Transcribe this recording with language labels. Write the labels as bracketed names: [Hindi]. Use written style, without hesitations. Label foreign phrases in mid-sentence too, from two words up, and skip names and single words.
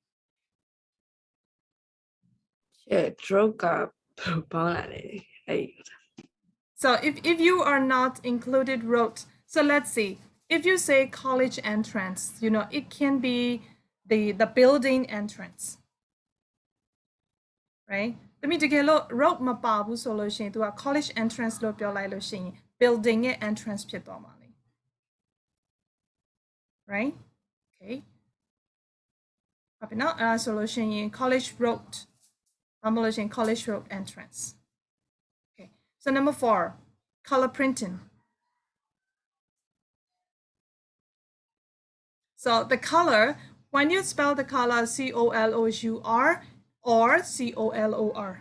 [English] Yeah, so if you are not included road, so let's see. If you say college entrance, it can be the building entrance, right? [Burmese] တမီတကယ်လို့ road မပါဘူးဆိုလို့ရှိရင် तू က [English] college entrance [Burmese] လို့ပြောလိုက်လို့ရှိရင် building ရဲ့ entrance ဖြစ်သွားမှာလေ [English] right? Okay. [Burmese] ဟုတ်ပြီနော်အဲ့ဒါဆိုလို့ရှိရင် [English] college road [Burmese] ဘာမှမလို့ရှိရင် [English] college road entrance. Okay. So number 4, color printing. So the color, when you spell the color COLOUR, or color.